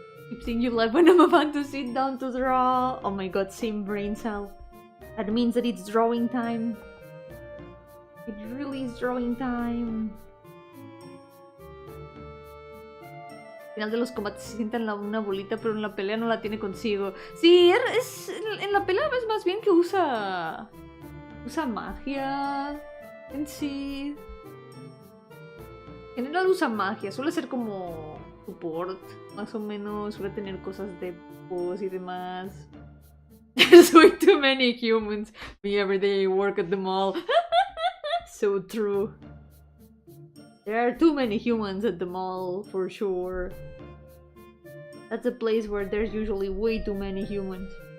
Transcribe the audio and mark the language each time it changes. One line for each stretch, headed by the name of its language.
English: Keep seeing you live when I'm about to sit down to draw. Oh my god, same brain cell. That means that it's drawing time. It really is drawing time.
Spanish: Al final de los combates se sienta en una bolita, pero en la pelea no la tiene consigo. Sí, en la pelea ves más bien que usa magia en sí. En general usa magia, suele ser como support, más o menos, suele tener cosas de voz y demás.
English: There's way too many humans. Me every day work at the mall. So true. There are too many humans at the mall, for sure. That's a place where there's usually way too many humans.